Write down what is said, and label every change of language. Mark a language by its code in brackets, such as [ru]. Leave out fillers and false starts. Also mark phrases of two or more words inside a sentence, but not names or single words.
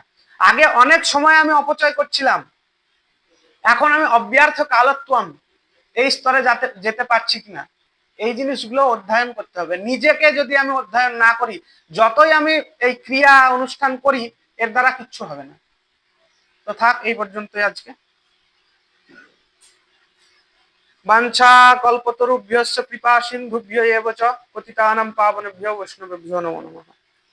[bn] আগে অনেক সময় আমি অপচয় করছিলাম, এখন আমি [sa] অব্যর্থ কালত্বম [bn] এই স্তরে যেতে পারছি কিনা। এই জিনিসগুলো অধ্যয়ন করতে হবে। নিজেকে যদি আমি অধ্যয়ন না করি, যতই আমি এই ক্রিয়া অনুষ্ঠান করি, এর দ্বারা কিচ্ছু হবে না। তো থাক এই পর্যন্তই আজকে। [sa] বাঞ্ছা কল্পতরুভ্যশ্চ কৃপা সিন্ধুভ্য এব চ পতিতানাং পাবনেভ্যো বৈষ্ণবেভ্যো নমো নমঃ।